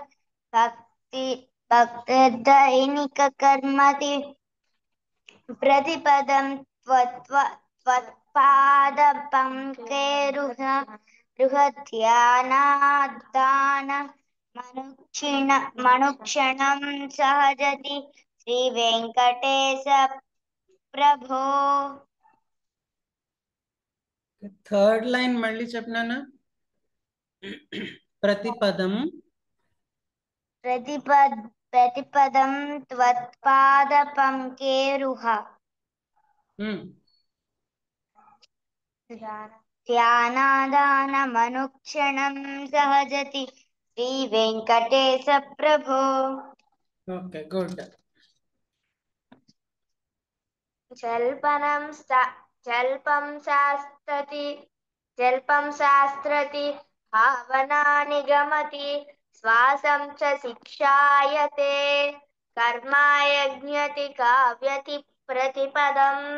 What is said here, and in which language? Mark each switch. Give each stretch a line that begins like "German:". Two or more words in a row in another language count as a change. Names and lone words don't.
Sanskrit: भक्तिदैनिककर्मति प्रतिपदं त्वत्पादपङ्केरुहध्यानादान मनुक्षणं सहजति श्रीवेङ्कटेश प्रभो
English: third line
Telugu: మళ్ళీ చెప్పినానా ప్రతిపదం
Sanskrit: प्रतिपदं त्वत्पादपङ्केरुह ध्यानादानमनुक्षणं सहजति श्रीवेङ्कटेश प्रभो
English: okay good
Sanskrit: जल्पं शास्त्रति भावना निगमति श्वासं च शिक्षायते कर्मायज्ञति काव्यति प्रतिपदं